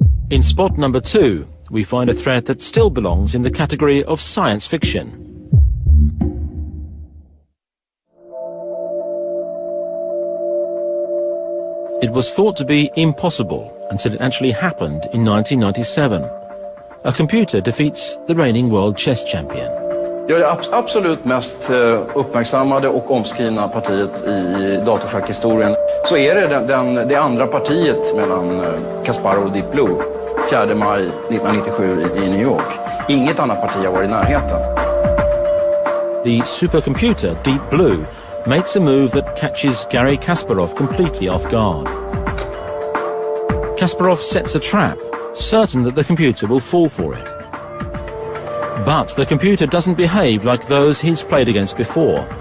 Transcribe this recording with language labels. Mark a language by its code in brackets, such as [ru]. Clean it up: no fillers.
[en] In spot number 2, we find a threat that still belongs in the category of science fiction. It was thought to be impossible until it actually happened in 1997. A computer defeats the reigning world chess champion. [sv] Ja, det absolut mest uppmärksammade och omskrivna partiet i datorschackhistorien så är det det andra partiet mellan Kasparov och Deep Blue 4 maj 1997 i New York. Inget annat parti har varit i närheten. [en] The supercomputer Deep Blue makes a move that catches Garry Kasparov completely off guard. Kasparov sets a trap, certain that the computer will fall for it. But the computer doesn't behave like those he's played against before.